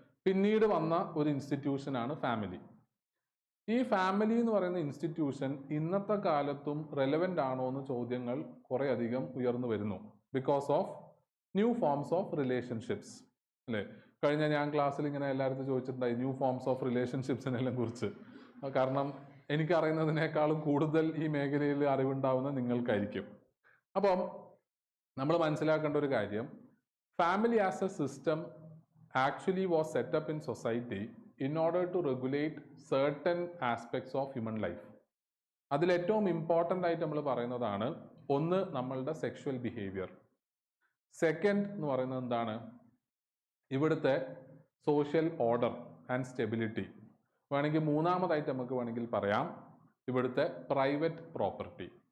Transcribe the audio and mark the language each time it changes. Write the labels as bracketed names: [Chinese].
[Malayalam] പിന്നീട് വന്ന ഒരു ഇൻസ്റ്റിറ്റ്യൂഷനാണ് ഫാമിലി. ഈ ഫാമിലി എന്ന് പറയുന്ന ഇൻസ്റ്റിറ്റ്യൂഷൻ ഇന്നത്തെ കാലത്തും റെലവൻ്റ് ആണോ എന്ന് ചോദ്യങ്ങൾ കുറേ അധികം ഉയർന്നു വരുന്നു. [English] Because of new forms of relationships. അല്ലേ? [Malayalam] കഴിഞ്ഞ ഞാൻ ക്ലാസ്സിൽ ഇങ്ങനെ എല്ലാവരും ചോദിച്ചിട്ടുണ്ടായി ന്യൂ ഫോംസ് ഓഫ് റിലേഷൻഷിപ്സിനെല്ലാം കുറിച്ച്. കാരണം എനിക്കറിയുന്നതിനേക്കാളും കൂടുതൽ ഈ മേഖലയിൽ അറിവുണ്ടാവുന്ന നിങ്ങൾക്കായിരിക്കും. അപ്പം നമ്മൾ മനസ്സിലാക്കേണ്ട ഒരു കാര്യം, [English] family as a system actually was set up in society in order to regulate certain aspects of human life. [Malayalam] അതിൽ ഏറ്റവും ഇമ്പോർട്ടൻ്റ് ആയിട്ട് നമ്മൾ പറയുന്നതാണ് ഒന്ന് നമ്മളുടെ സെക്ഷുവൽ ബിഹേവിയർ. സെക്കൻഡ് എന്ന് പറയുന്നത് എന്താണ്? ഇവിടുത്തെ സോഷ്യൽ ഓർഡർ ആൻഡ് സ്റ്റെബിലിറ്റി. വേണമെങ്കിൽ മൂന്നാമതായിട്ട് നമുക്ക് വേണമെങ്കിൽ പറയാം ഇവിടുത്തെ പ്രൈവറ്റ് പ്രോപ്പർട്ടി.